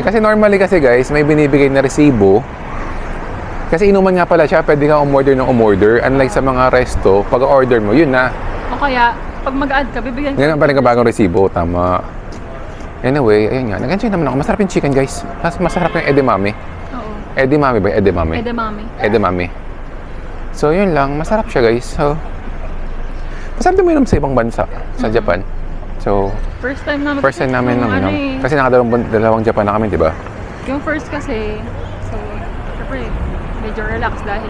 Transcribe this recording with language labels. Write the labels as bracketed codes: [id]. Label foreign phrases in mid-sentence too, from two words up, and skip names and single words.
[tl] Kasi normally kasi guys, may binibigay na resibo. Kasi inuman nga pala siya, pwede kang umorder ng umorder. Unlike sa mga resto, pag order mo, yun na. O kaya, pag mag-add ka, bibigyan ka. Ganun pa rin bagong resibo, tama. Anyway, ayun nga. Nag-enjoy naman ako. Masarap yung chicken guys. Mas masarap yung edamame. Oo. Edamame ba? Edamame. Edamame. Edamame. So, yun lang. Masarap siya, guys. So, masarap din mo sa ibang bansa, sa Japan. So, [en] First time [tl] namin. [en] first time [tl] namin yung nang ano inom. eh, Kasi nakadalawang Japan na kami, di ba? Yung first kasi, so, syempre, medyo relax dahil